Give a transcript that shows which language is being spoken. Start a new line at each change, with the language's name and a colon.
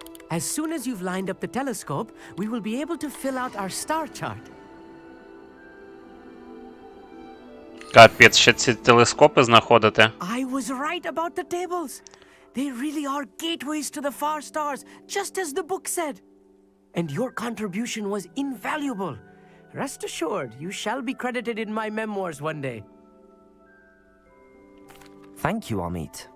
English: As soon as you've lined up the telescope, we will be able to fill out our star chart.
Ukrainian: Капець, ще ці телескопи знаходити.
English: I was right about the tables. They really are gateways to the far stars, just as the book said. And your contribution was invaluable. Rest assured, you shall be credited in my memoirs one day. Thank you, Amit.